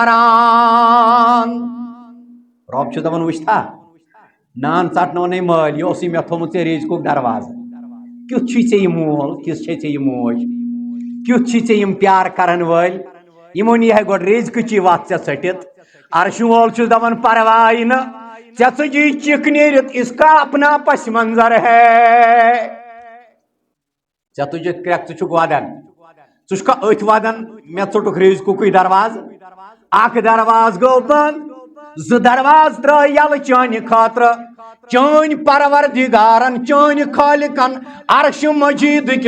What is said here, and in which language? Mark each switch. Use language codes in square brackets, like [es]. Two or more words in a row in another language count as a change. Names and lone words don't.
[ks] کران رب چھُ دپان وٕچھتھا نان ژٹنونے مٲلۍ یہِ اوسُے مےٚ تھوٚمُت ژےٚ ریزقُک دروازٕ کیُتھ چھُے ژےٚ یہِ مول کِژھ چھے ژےٚ یہِ موج کیُتھ چھُے ژےٚ یِم پیار کرن وٲلۍ یمو نی ہے گۄڈٕ ریزقٕچی وتھ ژےٚ ژٔٹِتھ عرشہِ وول چھُس دپان پرواے نہٕ ژےٚ ژٕجی چِک نیٖرِتھ [ur] اس کا اپنا پس منظر ہے [ks] ژےٚ تُجِتھ کرٛٮ۪کھ ژٕ چھُکھ ودان ژٕ چھُکھا أتھۍ ودان مےٚ ژوٚٹُکھ ریزقُکُے دروازٕ اکھ دروازٕ گوٚو بنٛد زٕ دروازٕ ترٛٲے یلہٕ چانہِ خٲطرٕ چٲنۍ پروردگارن چٲنۍ خالقن عرشہِ مجیٖدٕکۍ